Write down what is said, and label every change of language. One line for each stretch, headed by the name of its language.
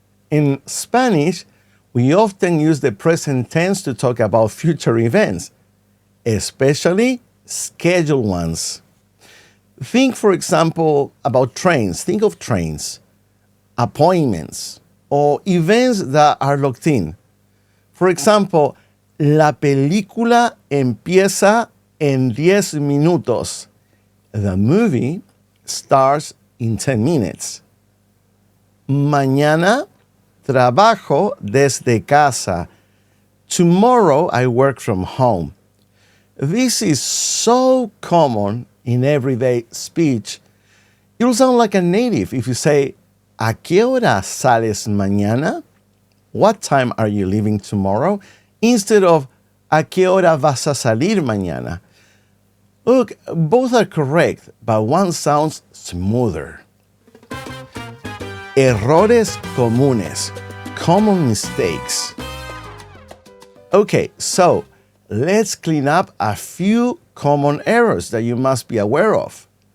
English: In Spanish, we often use the present tense to talk about future events, especially scheduled ones. Think, for example, about trains. Think of trains, appointments, or events that are locked in. For example,
Spanish: la película empieza en 10 minutos.
English: The movie starts in 10 minutes.
Spanish: Mañana trabajo desde casa.
English: Tomorrow I work from home. This is so common in everyday speech. You'll sound like a native if you say,
Spanish: ¿A qué hora sales mañana?
English: What time are you leaving tomorrow? Instead of,
Spanish: ¿A qué hora vas a salir mañana?
English: Look, both are correct, but one sounds smoother.
Spanish: Errores comunes,
English: common mistakes. Okay, so let's clean up a few common errors that you must be aware of.